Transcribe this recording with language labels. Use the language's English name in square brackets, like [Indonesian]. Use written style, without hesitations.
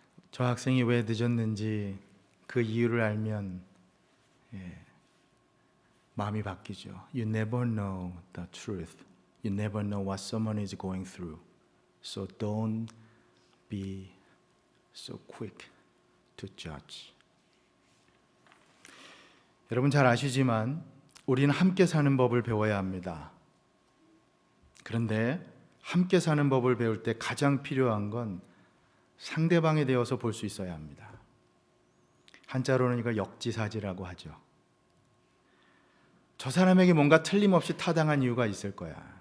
[Korean] 저 학생이 왜 늦었는지 그 이유를 알면 마음이 바뀌죠. [English] You never know the truth. You never know what someone is going through. So don't be so quick to judge. [Korean] 여러분 잘 아시지만 우리는 함께 사는 법을 배워야 합니다. 그런데 함께 사는 법을 배울 때 가장 필요한 건 상대방에 대해서 볼 수 있어야 합니다. 한자로는 이걸 역지사지라고 하죠. 저 사람에게 뭔가 틀림없이 타당한 이유가 있을 거야.